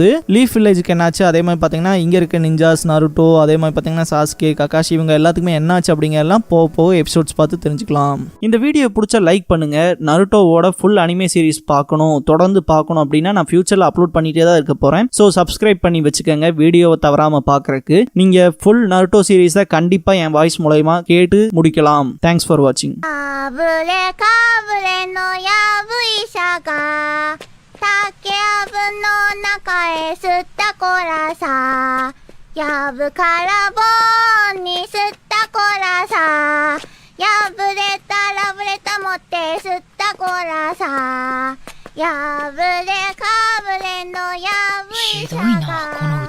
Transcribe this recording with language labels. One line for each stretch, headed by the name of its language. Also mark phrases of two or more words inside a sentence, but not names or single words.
Tamil: லீஃப் வில்லேஜுக்கு என்னாச்சு, அதே மாதிரி பார்த்தீங்கன்னா இங்கே இருக்க நிஞ்சாஸ், நருட்டோ, அதே மாதிரி பார்த்தீங்கன்னா சாஸ்கே, ககாஷி இவங்க எல்லாத்துக்குமே என்னாச்சு அப்படிங்கிறலாம் போக எபிசோட்ஸ் பார்த்து தெரிஞ்சுக்கலாம். இந்த வீடியோ பிடிச்சா லைக் பண்ணுங்க. நருட்டோவோட
English: full anime series
Tamil: பார்க்கணும், தொடர்ந்து பார்க்கணும் அப்படின்னா நான் ஃபியூச்சரில் அப்லோட் பண்ணிட்டே தான் இருக்க போகிறேன்.
English: so subscribe
Tamil: பண்ணி வச்சுக்கோங்க வீடியோவை தவறாமல் பார்க்குறக்கு. நீங்கள் ஃபுல் நருட்டோ சீரீஸை கண்டிப்பாக என் வாய்ஸ் மூலமா கேட்டு முடிக்கலாம்.
English: Thanks for watching.
Japanese: やぶから棒に吸ったコラさ、破れたラブレタ持って吸ったコラさ、破れかぶれのやぶ医者が